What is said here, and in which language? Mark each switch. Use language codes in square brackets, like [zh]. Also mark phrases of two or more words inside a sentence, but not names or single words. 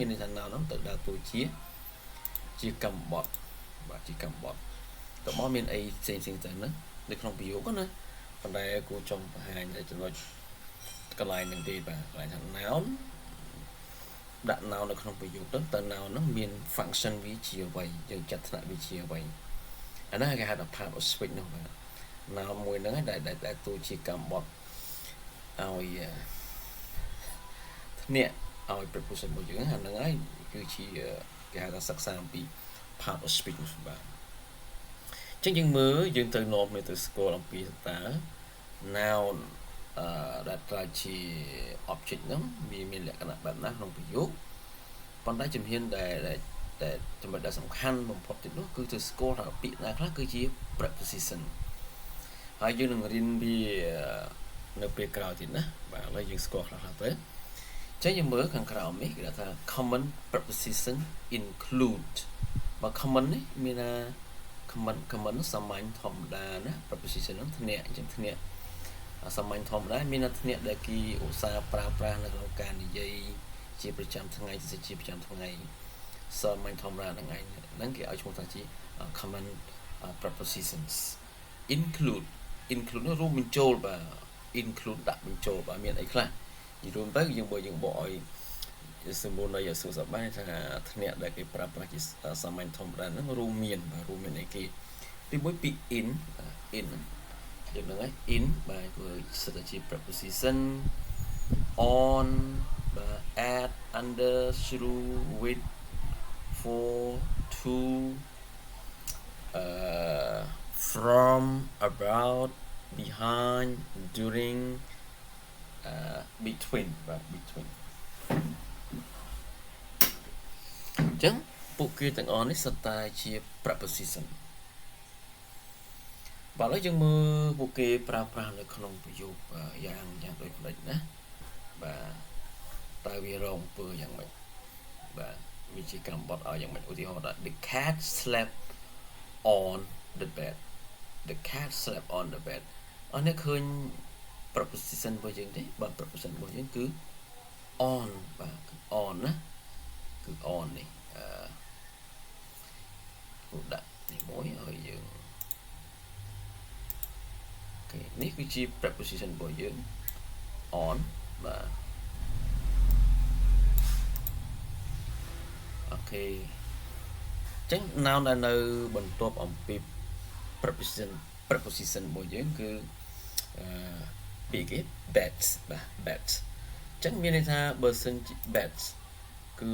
[km] ន័យថា noun ហ្នឹងទៅដើរតួជាកម្មបត្តិបាទជាកម្មបត្តិតើមកមានអីផ្សេងទៅហ្នឹងនៅក្នុងប្រយោគណាប៉ុន្តែគួរចង់បង្ហាញតែចំណុចកន្លែងហ្នឹងទេបាទកន្លែងថា noun ដាក់ noun នៅក្នុងប្រយោគទៅតើ noun ហ្នឹងមាន function វាជាអ្វីយើងចាត់ថ្នាក់វាជាអ្វីអាហ្នឹងគេហៅថា [en] part of speech [km] នោះបាទ noun មួយហ្នឹងដែលតួជាកម្មបត្តិឲ្យ ធ្នាក់ឲ្យ preposition របស់យើងហ្នឹងហើយគឺជាគេហៅថាសិក្សាអំពី [en] part of speech [km] បាទអញ្ចឹងយើងមើលយើងទៅនាំគ្នាទៅស្គាល់អំពីតើ noun ដែលប្រើជា object ហ្នឹងវាមានលក្ខណៈបែបណាក្នុងប្រយោគប៉ុន្តែជំហានដែលចំណុចដែលសំខាន់បំ ផុតទៀតនោះគឺទៅស្គាល់ថាពាក្យណាខ្លះគឺជា preposition ហើយយើងនឹងរៀនវានៅពេលក្រោយទៀតណាបាទឥឡូវយើងស្គាល់ខ្លះៗទៅចឹងយើងមើលខាងក្រោមនេះគេថា [en] common preposition include [km] បើ common នេះមានថា common សាមញ្ញធម្មតាណា preposition ហ្នឹងធ្នាក់អញ្ចឹងធ្នាក់សាមញ្ញធម្មតាមានធ្នាក់ដែលគេឧស្សាហ៍ប្រើប្រាស់នៅ ក្នុងការនិយាយជាប្រចាំថ្ងៃជាប្រចាំថ្ងៃសាមញ្ញធម្មតាហ្នឹងគេឲ្យឈ្មោះថាជា common [en] prepositions include [km] នោះរួមបញ្ចូលបាទ include ដាក់បញ្ចូលបាទមានអីខ្លះនិយាយរួមទៅយើងប កឲ្យសម្បូរនៃអក្សរសព្ទបានថាធ្នាក់ដែលគេប្រើប្រា ស់ជាសាមញ្ញធម្មតាហ្នឹងរួមមានអីគេទីមួយពី in យើងហ្នឹងហើយ in បាទគឺសិតតែជា [en] preposition on [km] បាទ [en] at under through with for to from about behind during between [km] បាទ between អញ្ចឹងពួកគេទាំងអស់នេះសុទ្ធតែជា preposition បាទឥឡូវយើងមើលពួកគេប្រើប្រាស់នៅ ក្នុងប្រយោគយ៉ាងដូចផ្លេចណាបាទតើវារងអំពើយ៉ាងម៉េចបាទវាជាកម្មបត្តិឲ្យយ៉ាងម៉េចឧទាហរណ៍ថា [en] the cat slept on the bed the cat slept on the bed [km] អស់នេះឃើញ preposition របស់យើងទេបាទ preposition របស់យើងគឺ on បាទគឺ on ណាគឺ on នេះ ពុដាក់នេះមួយឲ្យយើងអូខេនេះគឺជា preposition របស់យើង on បាទអូខេអញ្ចឹង noun ដែលនៅបន្ទាប់អំពី preposition របស់យើងគឺពាក្យគេ beds បាទ beds អញ្ចឹងមានន័យថាបើសិនជា beds គឺ